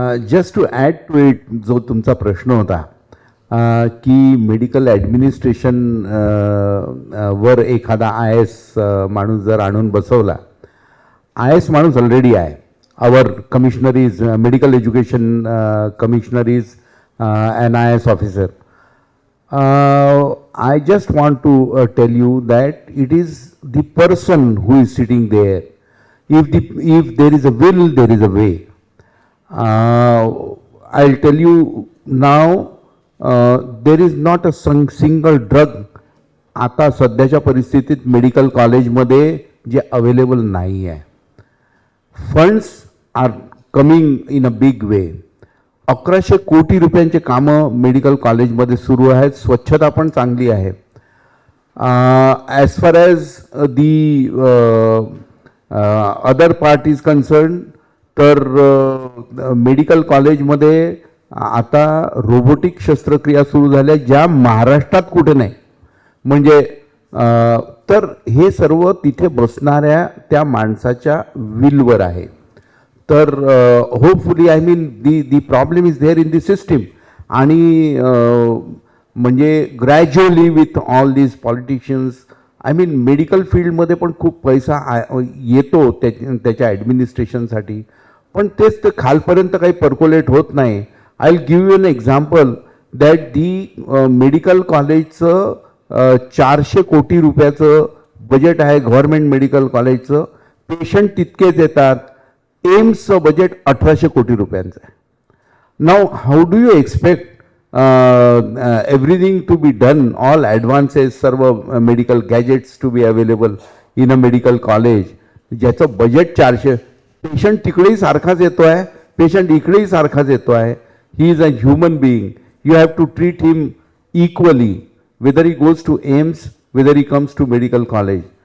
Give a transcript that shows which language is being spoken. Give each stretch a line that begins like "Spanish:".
Marathi: Just to add to it, जो तुमचा प्रश्न होता की मेडिकल ॲडमिनिस्ट्रेशन वर एखादा IAS माणूस जर आणून बसवला. IAS माणूस ऑलरेडी आहे.
English: Our commissioner is medical education commissioner is an IAS officer. I just want to tell you that it is the person who is sitting there. If there is a will, there is a way. I'll tell you now, there is not a single drug
Marathi: आता सध्याच्या परिस्थितीत medical कॉलेजमध्ये जे available नाही आहे.
English: Funds are coming in a big way.
Marathi: 1100 कोटी रुपयांचे कामं मेडिकल कॉलेजमध्ये सुरू आहेत. स्वच्छता पण चांगली आहे.
English: as far as the other part is concern,
Marathi: तर मेडिकल कॉलेजमध्ये आता रोबोटिक शस्त्रक्रिया सुरू झाल्या ज्या महाराष्ट्रात कुठे नाही. म्हणजे तर हे सर्व तिथे बसणाऱ्या त्या माणसाच्या विलवर आहे. तर hopefully,
English: I mean, the problem is there in the system.
Marathi: आणि म्हणजे gradually
English: with all these politicians, I mean,
Marathi: medical फील्डमध्ये पण खूप पैसा येतो त्याच्या ॲडमिनिस्ट्रेशनसाठी, पण तेच ते खालपर्यंत काही पर्कोलेट होत नाही.
English: I will give you an example that the
Marathi: medical कॉलेजचं 400 कोटी रुपयाचं बजेट आहे गव्हर्नमेंट मेडिकल कॉलेजचं. पेशंट तितकेच येतात. एम्सचं बजेट 1800 कोटी रुपयांचं आहे.
English: now how do you expect everything to be done, all advances,
Marathi: सर्व medical gadgets
English: to be available in a medical college
Marathi: ज्याचं बजेट 400. पेशंट तिकडेही सारखाच येतो आहे, पेशंट इकडेही सारखाच येतो आहे.
English: He is a human being. You have to treat him equally, whether he goes to AIMS, whether he comes to medical college.